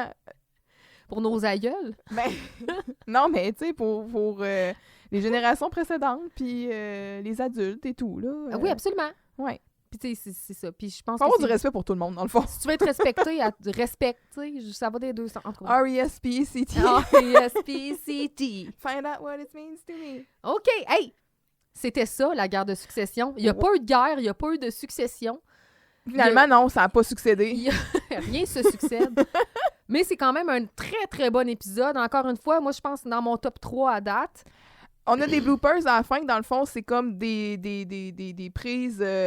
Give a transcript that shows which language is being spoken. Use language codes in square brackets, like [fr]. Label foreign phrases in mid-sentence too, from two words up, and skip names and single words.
[fr] Pour nos aïeuls. Ben, non, mais tu sais, pour les générations précédentes, puis les adultes et tout, là. Oui, absolument. Ouais. Puis tu sais, c'est ça. Puis je pense faut avoir du respect pour tout le monde, dans le fond. Si tu veux être respecté, respecte, tu sais, ça va des deux sens. [en] R-E-S-P-E-C-T. R-E-S-P-C-T. Find out what it means to me. OK, hey! [fr] C'était ça, la guerre de succession. Il n'y a pas eu de guerre, il n'y a pas eu de succession. Finalement, non, ça n'a pas succédé. Rien se succède. Mais c'est quand même un très, très bon épisode. Encore une fois, moi, je pense que c'est dans mon top 3 à date. On a des bloopers à la fin, dans le fond, c'est comme des prises...